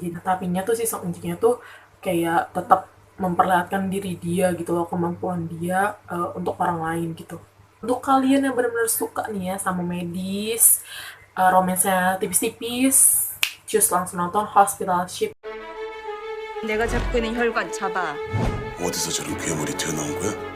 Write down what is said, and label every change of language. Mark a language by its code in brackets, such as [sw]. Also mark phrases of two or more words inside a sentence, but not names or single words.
[id] Jadi tapinya tuh si Song Eun-jae tuh kayak tetap memperlihatkan diri dia gitu loh, kemampuan dia untuk orang lain gitu. Untuk kalian yang benar-benar suka nih ya sama medis, romansnya tipis-tipis, just langsung nonton Hospital Ship. [ko] 내가 잡고 있는 혈관 잡아. 어디서 저런 괴물이 튀어나온 거야?